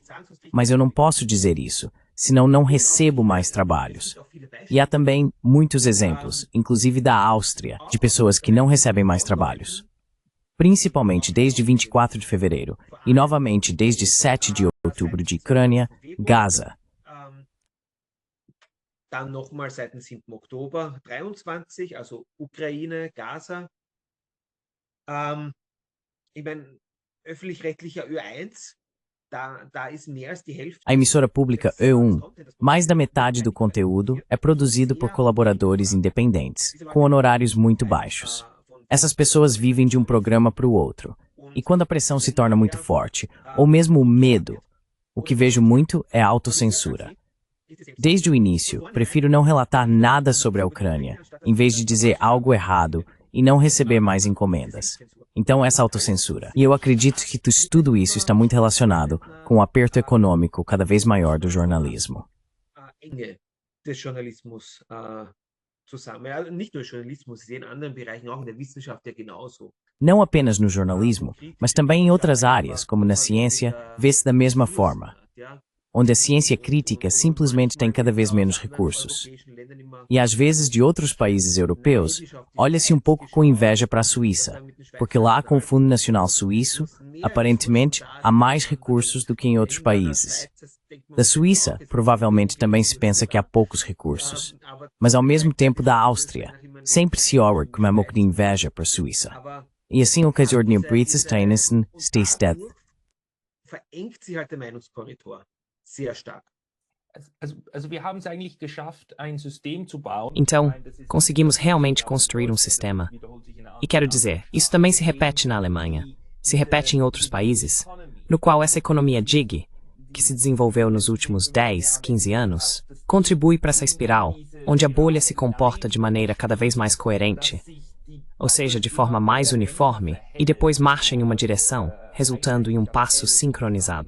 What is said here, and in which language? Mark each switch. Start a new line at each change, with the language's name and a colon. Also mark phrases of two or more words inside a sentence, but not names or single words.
Portuguese: Mas eu não posso dizer isso, senão não recebo mais trabalhos. E há também muitos exemplos, inclusive da Áustria, de pessoas que não recebem mais trabalhos. Principalmente desde 24 de fevereiro e novamente desde 7 de outubro de Ucrânia, Gaza.
German: Dann nochmal seit dem 7. Oktober 23, also Ukraine, Gaza. Ich meine, öffentlich-rechtlicher Ö1, da ist mehr als die Hälfte.
Portuguese: A emissora pública Ö1, mais da metade do conteúdo é produzido por colaboradores independentes, com honorários muito baixos. Essas pessoas vivem de um programa para o outro. E quando a pressão se torna muito forte, ou mesmo o medo, o que vejo muito é a autocensura. Desde o início, prefiro não relatar nada sobre a Ucrânia, em vez de dizer algo errado e não receber mais encomendas. Então, essa autocensura. E eu acredito que tudo isso está muito relacionado com o aperto econômico cada vez maior do jornalismo.
German: Des Journalismus zusammen. Nicht nur Journalismus, in anderen Bereichen, auch in der Wissenschaft ja genauso.
Portuguese: Não apenas no jornalismo, mas também em outras áreas, como na ciência, vê-se da mesma forma, onde a ciência crítica simplesmente tem cada vez menos recursos. E às vezes de outros países europeus, olha-se um pouco com inveja para a Suíça, porque lá com o Fundo Nacional Suíço, aparentemente há mais recursos do que em outros países. Da Suíça, provavelmente também se pensa que há poucos recursos, mas ao mesmo tempo da Áustria, sempre se olha com uma pouco de inveja para a Suíça. E assim o caso de
German: Britzesteinissen steht. Verengt sich halt der Meinungskorridor sehr stark.
Portuguese: Então, conseguimos realmente construir um sistema. E quero dizer, isso também se repete na Alemanha, se repete em outros países, no qual essa economia gig, que se desenvolveu nos últimos 10, 15 anos, contribui para essa espiral, onde a bolha se comporta de maneira cada vez mais coerente, ou seja, de forma mais uniforme, e depois marcha em uma direção, resultando em um passo sincronizado.